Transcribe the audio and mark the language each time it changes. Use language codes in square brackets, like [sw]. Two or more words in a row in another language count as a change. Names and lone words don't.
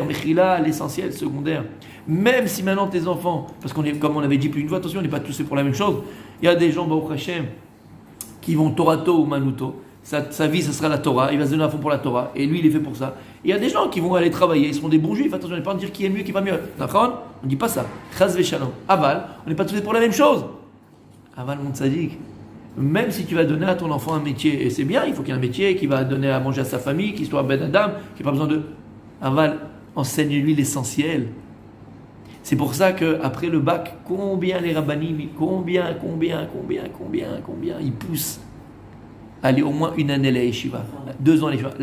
[fr] Mechila, l'essentiel, le secondaire. Même si maintenant tes enfants, parce qu'on est, comme on avait dit plus une fois, attention, on n'est pas tous faits pour la même chose. Il y a des gens, Baruch Hashem, qui vont [he] תורתו אומנותו. [fr] Sa vie, ce sera la Torah. Il va se donner à fond pour la Torah. Et lui, il est fait pour ça. Et il y a des gens qui vont aller travailler. Ils seront des bons juifs. Attention, on n'est pas en dire qui est mieux, qui n'est pas mieux. D'accord? On ne dit pas ça. [he] חס ושלום. [fr] Aval, on n'est pas tous faits pour la même chose. Aval, mon tzaddik. Même si tu vas donner à ton enfant un métier, et c'est bien, il faut qu'il y ait un métier qui va donner à manger à sa famille, qu'il soit [he] בן אדם, [fr] qui n'a pas besoin de... Aval, enseigne-lui l'essentiel. C'est pour ça qu'après le bac, combien les rabbanim, combien, ils poussent à aller au moins une année à la yeshiva, 2 ans à la yeshiva.